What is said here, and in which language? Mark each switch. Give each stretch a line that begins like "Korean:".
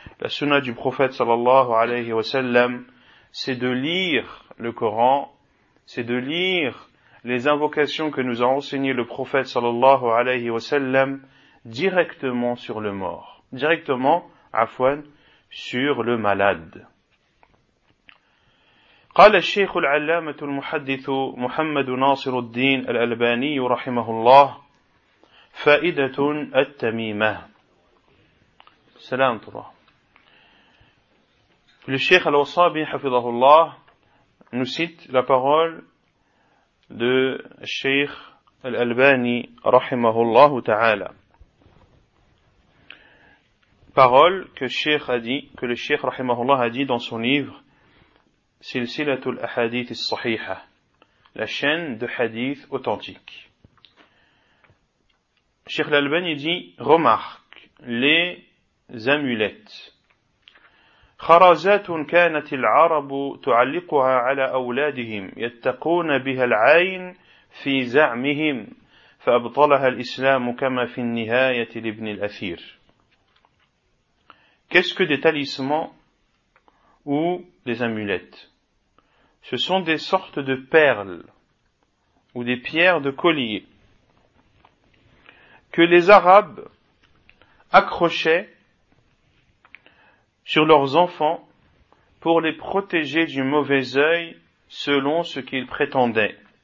French: la sunna du prophète sallallahu alayhi wa sallam, c'est de lire le Coran, c'est de lire les invocations que nous a enseignées le prophète sallallahu alayhi wa sallam directement sur le mort, directement, afwan, sur le malade.
Arabic: قال الشيخ العلامة المحدث محمد ناصر الدين الألباني رحمه الله فائدة التميمة سلام طبعا الشيخ الوصابي حفظه الله نسيت
French: la parole de
Arabic: الشيخ الألباني رحمه الله تعالى
French: parole que الشيخ a dit que le الشيخ رحمه الله a dit dans son livre سلسلة الأحاديث الصحيحة La chaîne de hadith authentique. Cheikh l'Albani dit Remarque, les amulettes.
Arabic: خرازات كانت العرب تعلقها على أولادهم يتقون بها العين في زعمهم فأبطلها الإسلام كما في النهاية لابن الأثير.
French: Qu'est-ce que des talismans ou des amulettes? Ce sont des sortes de perles ou des pierres de collier que les Arabes accrochaient sur leurs enfants pour les protéger du mauvais œil selon ce qu'ils prétendaient.